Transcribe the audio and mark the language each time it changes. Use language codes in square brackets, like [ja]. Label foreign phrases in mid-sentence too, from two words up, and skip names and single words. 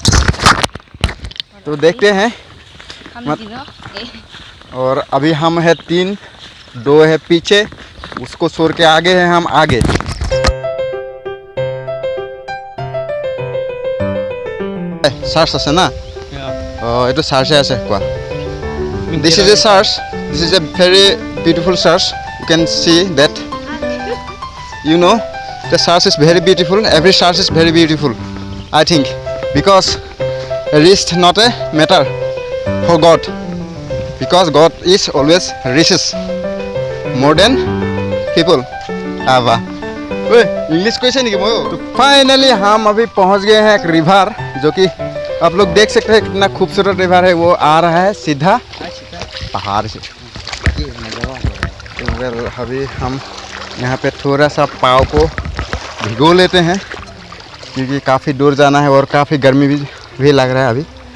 [hi] तो देखते हैं। और अभी हम है 3, 2 है पीछे, उसको छोड़ के आगे हैं हम आगे। [as] सार्स আছে না? এইটো সার্চে আছে কোৱা। [en] This is a church. This is a very beautiful church. You can see that. You know, the church is very beautiful. Every church is very beautiful, I think, because rich not a matter for God, because God is always riches more than people. [hi] आवा इंग्लिश कैसे नहीं कि। तो फाइनली हम अभी पहुंच गए हैं एक रिवर, जो कि आप लोग देख सकते हैं कितना खूबसूरत रिवर है। वो आ रहा है सीधा पहाड़ से। तो अभी हम यहाँ पे थोड़ा सा पाँव को भिगो लेते हैं, क्योंकि काफ़ी दूर जाना है और काफ़ी गर्मी भी लग रहा है अभी।